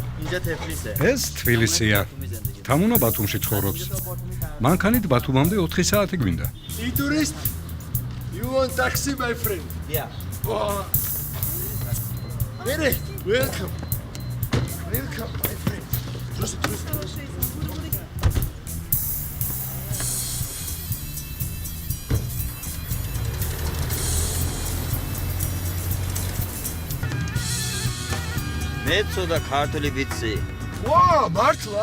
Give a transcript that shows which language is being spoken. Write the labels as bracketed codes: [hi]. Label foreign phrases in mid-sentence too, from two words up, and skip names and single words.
[fa] اینجا تفلیسه. [ka] ეს თბილისია. თამუნა ბათუმში ცხოვრობს. მანქანით ბათუმამდე 4 საათი გვინდა. [en] tourist? You want taxi, my friend? Yeah. Oh. Very welcome. Welcome, my friend. Just. [ka] მეცო და ქართული ვიცი. ვა, მართლა?